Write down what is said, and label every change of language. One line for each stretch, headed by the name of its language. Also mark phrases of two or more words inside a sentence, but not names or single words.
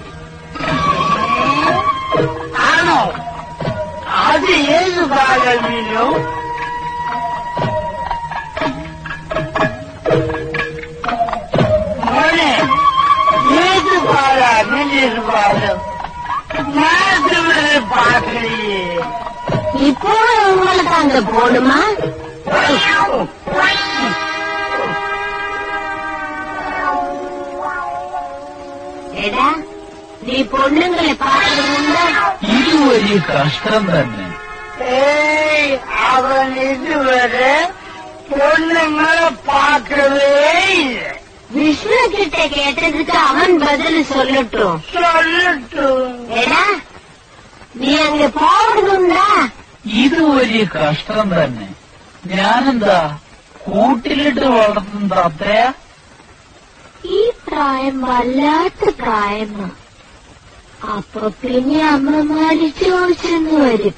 Malayalam: ആണോ? അത് ഏത് ഭാഗമീനോ? മോനെ, ഏത് ഭാഗം? ഏത് ഭാഗം? ഞാനിവിടെ പാക്കറിയേ.
Tamil: இப்போ உங்களுக்கு அங்க போடுமா?
Malayalam: എടാ, നീ പൊണ്ണുങ്ങളെ പാക്കുന്നുണ്ടോ? ഇത് വലിയ കഷ്ടം തന്നെ. അവൻ ഇതുവരെ പൊണ്ണുങ്ങളെ പാക്കവേ ഇല്ല.
Tamil: വിഷ്ണു கிட்ட கேட்டதுக்கு அவன் பதில் சொல்லட்டும்.
Malayalam: എടാ, നീ അങ്ങ് പോകുന്നുണ്ടാ? ഇത് വലിയ കഷ്ടം തന്നെ. ഞാനെന്താ കൂട്ടിലിട്ട് വളർത്തുന്നത് അത്രയാ? ഈ പ്രായം വല്ലാത്ത പ്രായമാ. അപ്പൊ പിന്നെ അമ്മമാര് ചോദിച്ചെന്ന് വരും.